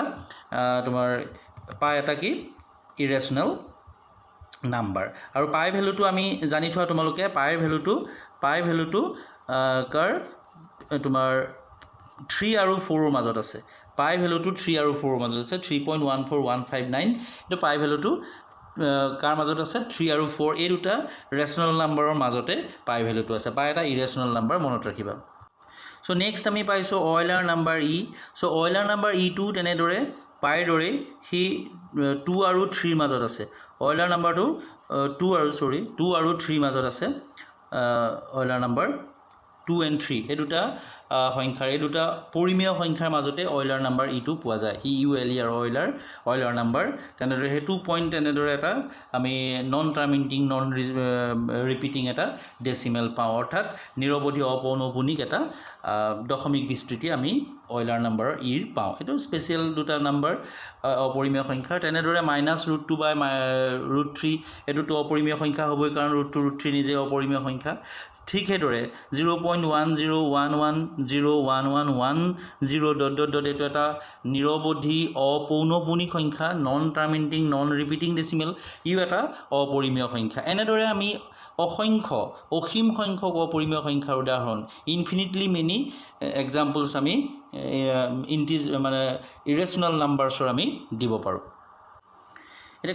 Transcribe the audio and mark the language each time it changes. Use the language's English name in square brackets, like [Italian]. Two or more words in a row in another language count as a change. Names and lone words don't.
[Assamese] এটা কি [English] irrational number [Assamese] আৰু [English] pi value [Assamese] আমি জানি থোৱা তোমালোকে [English] pi value [Assamese] কাৰ তোমাৰ 3 আৰু 4 ৰ মাজত আছে [English] pi value [Assamese] 3 আৰু 4 ৰ মাজত আছে 3.14159 এটো [English] pi value [Assamese] কাৰ মাজত আছে 3 আৰু 4 এই দুটা [English] rational number [Assamese] মাজতে [English] pi value [Assamese] আছে পাই এটা [English] irrational number [Assamese] মনত ৰাখিবা [English] so next [Assamese] আমি পাইছো Euler number e সো Euler number e টো তেনেদৰে পাইৰ দৰে হি 2 আৰু 3 মাজত আছে Euler numberটো 2 আৰু 3 মাজত আছে Euler number 2 and 3 এই দুটা সংখ্যাৰ এই দুটা পৰিমেয় সংখ্যাৰ মাজতে Euler number e টো পোৱা যায় EULER Euler number তেনেদৰে হে 2 পইণ্ট তেনেদৰে এটা আমি [English] non terminating non repeating [Assamese] এটা ডেসিমেল পাওঁ অৰ্থাৎ নিৰৱধি অপৌনঃপুনিক এটা দশমিক বিস্তৃতি আমি Euler number e পাওঁ এটো স্পেশাল দুটা নাম্বাৰ অপৰিমেয় সংখ্যা তেনেদৰে -√2 by √3 এটো অপৰিমেয় সংখ্যা হ'বই কাৰণ √2 √3 নিজে অপৰিমেয় সংখ্যা ঠিক হেদৰে 0.1011011110 এটো এটা নিৰৱধি অপৌনঃপুনিক সংখ্যা [English] non terminating non repeating decimal [Assamese] ইউ এটা অপৰিমেয় সংখ্যা এনেদৰে আমি অসীম সংখ্যক অপৰিমেয় সংখ্যাৰ উদাহৰণ [English] infinitely many examples [Assamese] আমি মানে [English] irrational numbers [Assamese] আমি দিব পাৰো এটা